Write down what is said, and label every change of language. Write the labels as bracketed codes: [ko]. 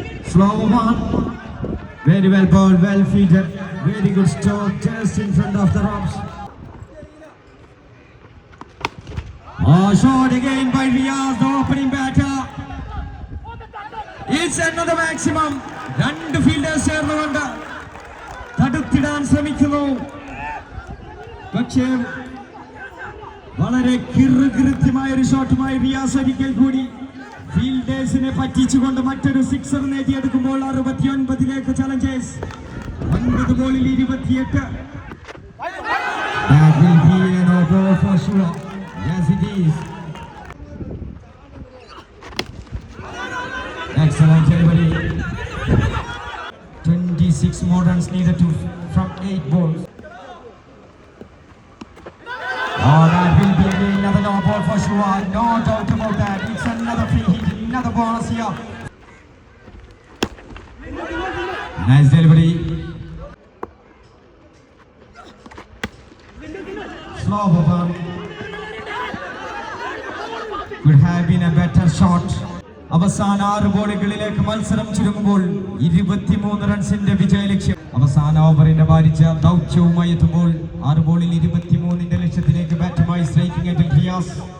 [en] Slow one. Very well bowled, well fielded. Very good stroke just in front of the ropes. Oh, shot again by Riyaz, the opening batter. It's another maximum. Two fielders [ml] ചേർന്നുകൊണ്ട് തടുത്തിടാൻ ശ്രമിക്കുന്നു. പക്ഷേ വളരെ കൃത്യമായ ഒരു ഷോട്ടുമായി റിയാസ് ഒരിക്കൽ കൂടി ഫീൽഡേഴ്സിനെ പറ്റിച്ചുകൊണ്ട് മറ്റൊരു sixer നേടിയെടുക്കുമ്പോൾ 69ലേക്ക് Challengers. 9 ബോളിൽ 28. [en] That will be an over for sure. Yes, it is. Excellent delivery. 26 more runs needed from 8 balls. Oh, that will be again another no ball for sure. No doubt about that. It's another free hit, another bonus here. Nice delivery. Slow over. Could have been a better shot. [ml] അവസാന 6 ബോളുകളിലേക്ക് മത്സരം ചുരുങ്ങുമ്പോൾ 23 റൺസിന്റെ വിജയലക്ഷ്യം. അവസാന ഓവറിന്റെ ഭാരിച്ച ദൗത്യവുമായി എത്തുമ്പോൾ 6 ബോളിൽ 23ന്റെ ലക്ഷ്യത്തിലേക്ക് ബാറ്റുമായി striking എൻഡിൽ റിയാസ്.